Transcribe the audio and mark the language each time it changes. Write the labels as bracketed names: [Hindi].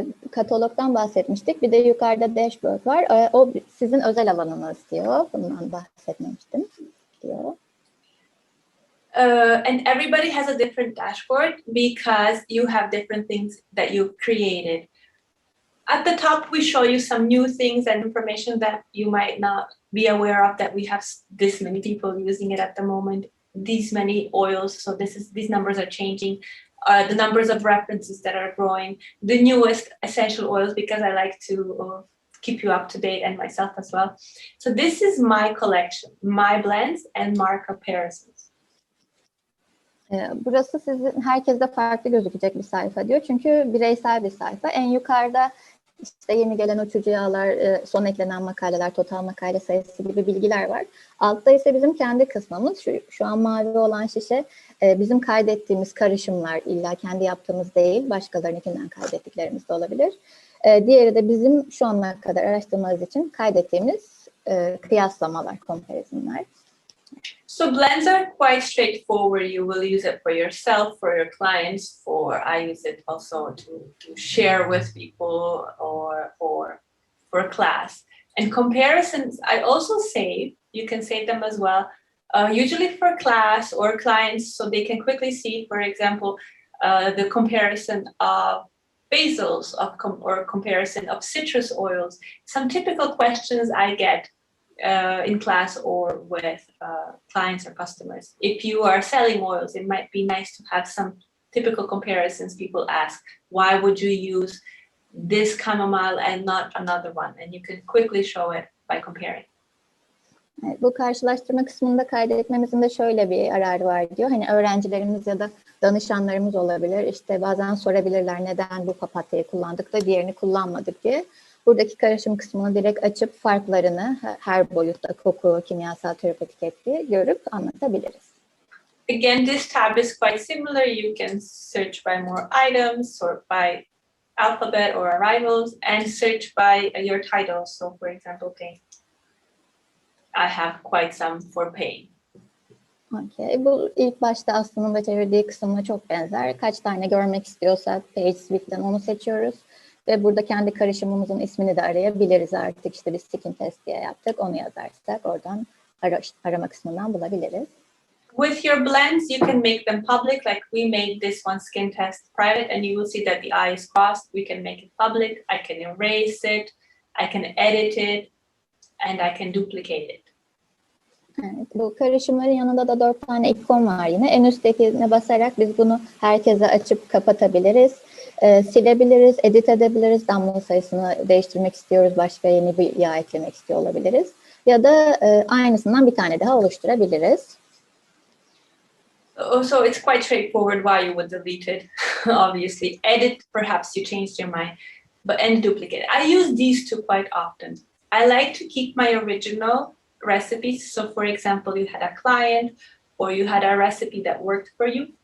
[Turkish] Katalogdan bahsetmiştik. Bir de yukarıda dashboard var. O sizin özel alanınız diyor. Bundan bahsetmemiştim diyor. [English] And everybody has a different dashboard because you have different things that you created. At the top, we show you some new things and information that you might not be aware of, that we have this many people using it at the moment, these many oils. So these numbers are changing. The numbers of references that are growing, the newest essential oils, because I like to keep you up to date, and myself as well. So this is my collection, my blends and my comparisons. [Turkish] Burası sizin herkeste farklı gözükecek bir sayfa diyor. Çünkü bireysel bir sayfa. En yukarıda işte yeni gelen uçucu yağlar, son eklenen makaleler, total makale sayısı gibi bilgiler var. Altta ise bizim kendi kısmımız. Şu an mavi olan şişe bizim kaydettiğimiz karışımlar, illa kendi yaptığımız değil, başkalarınınkinden kaydettiklerimiz de olabilir. Diğeri de bizim şu ana kadar araştırmamız için kaydettiğimiz kıyaslamalar, comparisonlar. [English] So blends are quite straightforward. You will use it for yourself, for your clients, I use it also to share with people or for a class. And comparisons, I also save. You can save them as well. Usually for class or clients, so they can quickly see, for example, the comparison of basils or comparison of citrus oils. Some typical questions I get in class or with clients or customers. If you are selling oils, it might be nice to have some typical comparisons. People ask, why would you use this chamomile and not another one? And you can quickly show it by comparing. [Turkish] Bu karşılaştırma kısmında kaydetmemizin de şöyle bir yararı var diyor. Hani öğrencilerimiz ya da danışanlarımız olabilir. İşte bazen sorabilirler neden bu papatyayı kullandık da diğerini kullanmadık diye. Buradaki karışım kısmını direkt açıp farklarını her boyutta koku, kimyasal, terapötik etki görüp anlatabiliriz. [English] Again, this tab is quite similar. You can search by more items, sort by alphabet or arrivals, and search by your title. So for example, pain. I have quite some for pain. Okay. [Turkish] Bu ilk başta Aslı'nın da çevirdiği kısımla çok benzer. Kaç tane görmek istiyorsak PageSpeed'den onu seçiyoruz. Ve burada kendi karışımımızın ismini de arayabiliriz artık. İşte biz skin test diye yaptık. Onu yazarsak oradan arama kısmından bulabiliriz. [English] With your blends, you can make them public, like we made this one skin test private, and you will see that the I is crossed. We can make it public. I can erase it. I can edit it. And I can duplicate it. [Turkish] Evet, bu karışımların yanında da 4 tane ikon var yine. En üsttekine basarak biz bunu herkese açıp kapatabiliriz. Silebiliriz, edit edebiliriz. Damla sayısını değiştirmek istiyoruz. Başka yeni bir yağ eklemek istiyor olabiliriz. Ya da aynısından bir tane daha oluşturabiliriz. [English] So it's quite straightforward why you would delete it. Obviously, edit, perhaps you changed your mind, and duplicate. I use these two quite often. I like to keep my original recipes. So for example, you had a client or you had a recipe that worked for you.